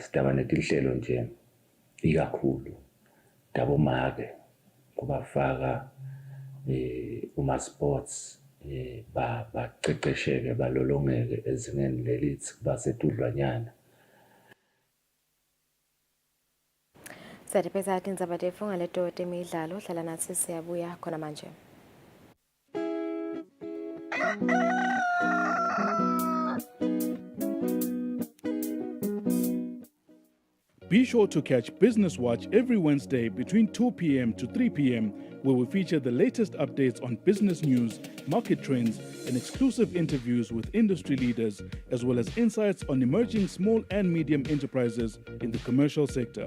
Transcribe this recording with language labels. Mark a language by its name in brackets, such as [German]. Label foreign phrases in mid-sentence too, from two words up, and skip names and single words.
[Swati] Sitaba netinhlelo nje ikakhulu tabomake kubafaka uma-sports bacecesheke balolongeke ezingeni lelithi basetudlwanyana. Sadipeza indzaba tefunga leto temidlalo hlala natsi siyabuya khona manje. [English] Be sure to catch Business Watch every Wednesday between 2 p.m. to 3 p.m., where we feature the latest updates on business news, market trends, and exclusive interviews with industry leaders, as well as insights on emerging small and medium enterprises in the commercial sector.